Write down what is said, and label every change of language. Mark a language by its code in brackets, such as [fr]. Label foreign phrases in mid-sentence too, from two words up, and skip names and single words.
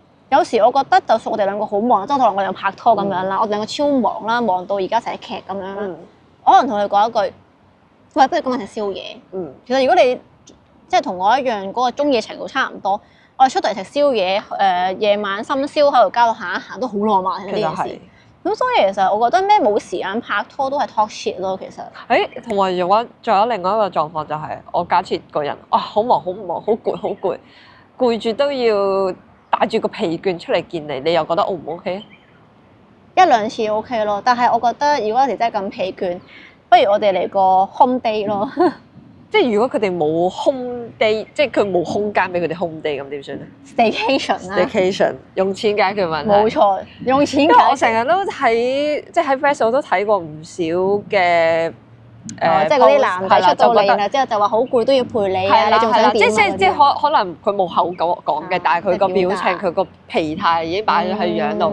[yue] 有時我覺得就算我哋兩個好忙，即係可能我哋兩個拍拖咁樣啦，我哋兩個超忙啦，忙到而家成日劇咁樣啦，我可能同佢講一句：喂，不如今晚食宵夜。其實如果你即係同我一樣嗰個鍾意程度差唔多，我哋出到嚟食宵夜，夜晚深宵喺度街度行一行都好浪漫嘅呢件事。咁所以其實我覺得咩冇時間拍拖都係 [en] talk shit [yue] 咯，其實。同埋仲有另外一個狀況就係，我假設個人好忙，好攰住都要帶住個疲倦出嚟見你，你又覺得 O 唔 OK？ 1-2次 OK 咯，但係我覺得如果有時真係咁疲倦，不如我哋嚟個 [en] home day [yue] 咯。即係如果佢哋冇 [en] home day， [yue] 即係佢冇空間俾佢哋 [en] home day， [yue] 咁點算咧？Staycation 啦。 Staycation 用錢解決問題。冇錯，用錢解決。因為我成日都睇，即係喺 Facebook 我都睇過唔少嘅。即係嗰啲男仔出到嚟啦，之後就話好攰都要陪你啊！你仲想點？即係可能佢冇口講嘅，但係佢個表情、佢個疲態已經擺咗喺樣度。